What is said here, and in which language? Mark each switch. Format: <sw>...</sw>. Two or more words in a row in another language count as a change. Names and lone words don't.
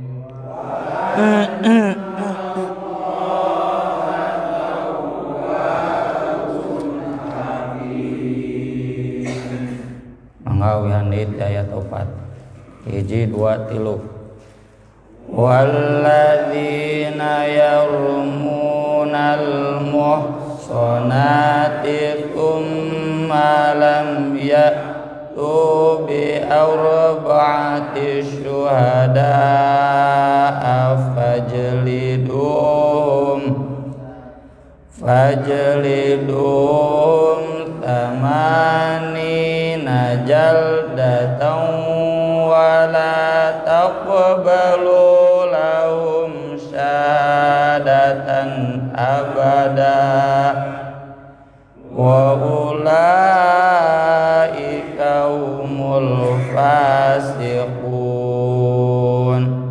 <su>Manggawihan ayat 4 hiji 2 3</su> <ar>والذين يرمون المحصنات ثم لم يأتوا بأربعة شهداء فاجلدوهم ثمانين جلدة ولا تقبلوا لهم شهادة أبدا و أولئك هم الفاسقون</ar>